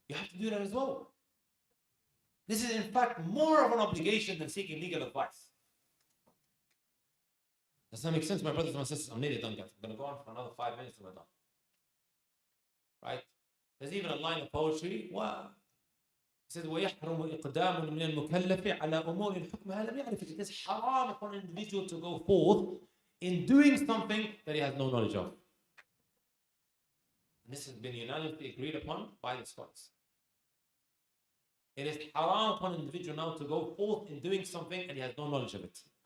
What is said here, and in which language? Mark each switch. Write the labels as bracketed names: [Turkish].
[English] You have to do that as well. This is in fact more of an obligation than seeking legal advice. Does that make sense, my brothers and my sisters? I'm nearly done, guys. I'm going to go on for another 5 minutes and we're done. Right? There's even a line of poetry. Wow. It says, [Arabic] وَيَحْرُمُ إِقْدَامٌ مِنَ الْمُكَلَّفِ عَلَى أُمُورِ الْحُكْمَهَا لَمْ يَعْرِفِ. [English] It is haram upon an individual to go forth in doing something that he has no knowledge of. And this has been unanimously agreed upon by the scholars. It is haram upon an individual now to go forth in doing something and he has no knowledge of it.